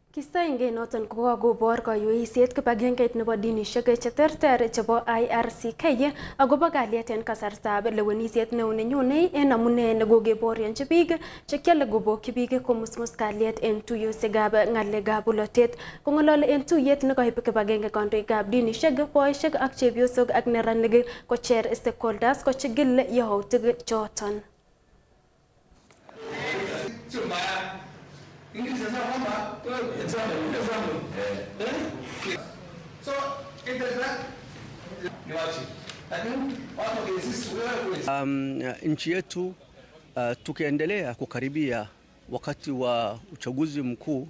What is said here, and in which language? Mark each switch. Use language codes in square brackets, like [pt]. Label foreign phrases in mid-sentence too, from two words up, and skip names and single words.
[kln] Kistoenge noton kokakobor kayuiset kibagengeit nebo dinishek cheterter chebo IRCK agobo kalyet en kasartab lewenisiet neo nenyone en amune nekokeborionji biik chekiale kobokyi biik komusmus kalyet en tuiyosiekab ng'alekab bolotet. Kong'ololi en tuiyet nekaib kibagenge kandoikab dinishek, boisiek ak chepyosok ak neranik kocher stakeholders kochigil yautik choton. [sw] Nchi yetu tukiendelea kukaribia wakati wa uchaguzi mkuu,